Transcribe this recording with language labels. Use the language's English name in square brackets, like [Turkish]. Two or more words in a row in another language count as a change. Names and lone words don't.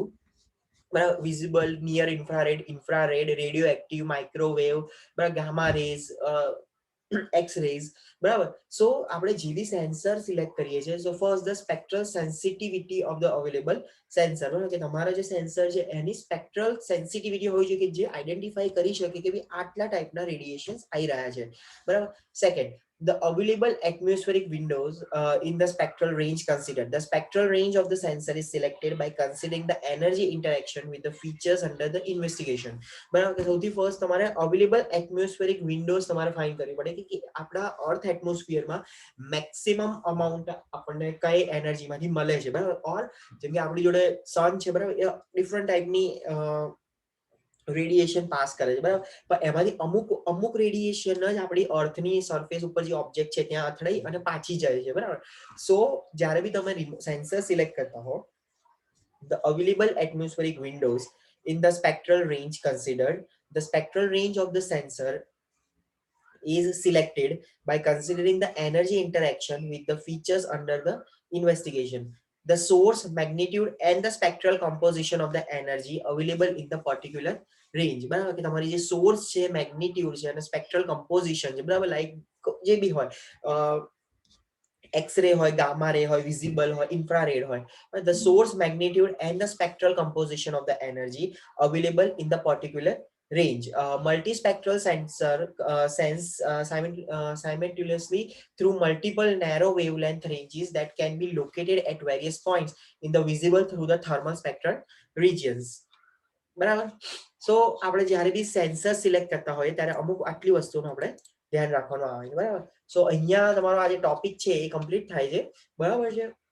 [Gujarati] બરાબર [English] visible near infrared radio active microwave [Gujarati] બરાબર [English] gamma rays x rays [Gujarati] બરાબર સો આપણે જે બી [English] sensor select [Gujarati] કરીએ છીએ [English] so first the spectral sensitivity of the available sensor [Gujarati] બરાબર કે તમારા જે સેન્સર છે એની [English] spectral sensitivity [Gujarati] હોવી જોઈએ કે જે આઈડેન્ટિફાઈ કરી શકે કે ભાઈ આટલા ટાઈપના રેડિયેશન આવી રહ્યા છે બરાબર [English] second the available atmospheric windows in the spectral range considered. The spectral range of the sensor is selected by considering the energy interaction with the features under the investigation. [Gujarati] બરાબર સૌથી ફર્સ્ટ તમારે [English] available atmospheric windows [Gujarati] તમારે ફાઇન્ડ કરવી પડે કે આપણા [English] earth atmosphereમાં maximum amount [Gujarati] આપણને કઈ એનર્જીમાંથી મળે છે બરાબર ઓર જેમ કે આપણી જોડે સન છે બરાબર એ [English] different typeની radiation pass [Gujarati] કરે છે બરાબર પણ એમાંથી અમુક રેડિયેશન જ આપણી અર્થની સરફેસ ઉપર જે ઓબ્જેક્ટ છે ત્યાં અથડાઈ અને પાછી જાય છે બરાબર સો જ્યારે બી તમે [English] sensor select [Gujarati] કરતા હો [English] the available atmospheric windows in the spectral range considered, the spectral range of the sensor is selected by considering the energy interaction with the features under the investigation, the source magnitude and the spectral composition of the energy available in the particular range. [Gujarati] બરાબર કે તમારી જે સોર્સ છે મેગ્નિટ્યુડ છે અને [English] spectral composition [Gujarati] છે બરાબર લાઈક જે બી હોય X-ray હોય [English] gamma ray [Gujarati] હોય visible હોય infrared હોય [English] the source magnitude and the spectral composition of the energy available in the particular range. Multispectral sensor simultaneously through multiple narrow wavelength ranges that can be located at various points in the visible through the thermal spectral regions. [Gujarati] બરાબર સો આપણે જ્યારે બી [English] sensor select [Gujarati] કરતા હોઈએ ત્યારે અમુક આટલી વસ્તુનું આપણે ધ્યાન રાખવાનું આવે છે બરાબર સો અહીંયા તમારો આ જે ટોપિક છે એ કમ્પ્લીટ થાય છે બરાબર છે.